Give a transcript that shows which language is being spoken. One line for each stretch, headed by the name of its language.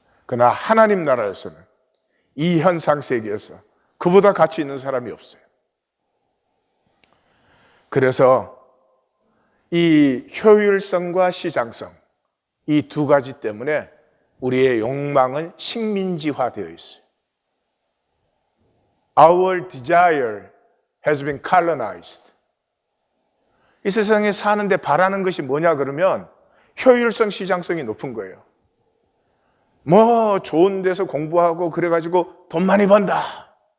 Korean: 그러나 하나님 나라에서는 이 현상 세계에서 그보다 가치 있는 사람이 없어요. 그래서 이 효율성과 시장성, 이 두 가지 때문에 우리의 욕망은 식민지화되어 있어요.
English: Our desire has been colonized.
Korean: 이 세상에 사는데 바라는 것이 뭐냐 그러면 효율성, 시장성이 높은 거예요. 뭐 좋은 데서 공부하고 그래가지고 돈 많이 번다.